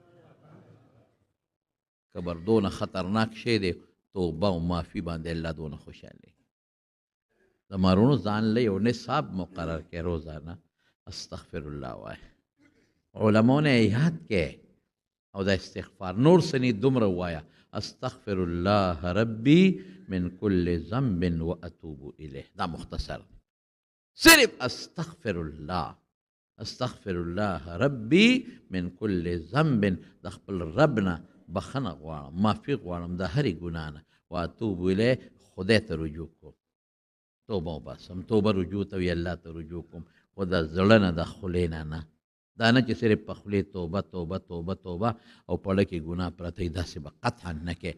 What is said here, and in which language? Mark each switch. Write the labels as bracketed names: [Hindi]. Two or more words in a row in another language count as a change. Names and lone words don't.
[Pashto] کبر دونه خطرناک شی دی توبه او معافي باندې الله دونه خوشحاله د مارونو ځان له یو نصاب مقرر کړي روزانه [Arabic] استغفر الله [Pashto] وای علماء نه یاد کې او د استغفار نور سنی دومره وایا [Arabic] استغفر الله ربي من كل ذنب واتوب الیه [Pashto] دا مختصر صرف استغفر [Arabic] الله ربي من كل ذنب [Pashto] د خپل ربنا بخنه غواړم، معافي غواړم د هرې ګناه نه، [Arabic] واتوب الیه، [Pashto] خدای ته رجوع کوم، توبه وباسم، توبه رجوع ته وي الله ته رجوع کوم، خو د زړه نه د خولې نه. دا نه چې صرف په خولې توبه توبه توبه توبه او په زړه کې ګناه پرته وي، داسې به قطعا نه کې.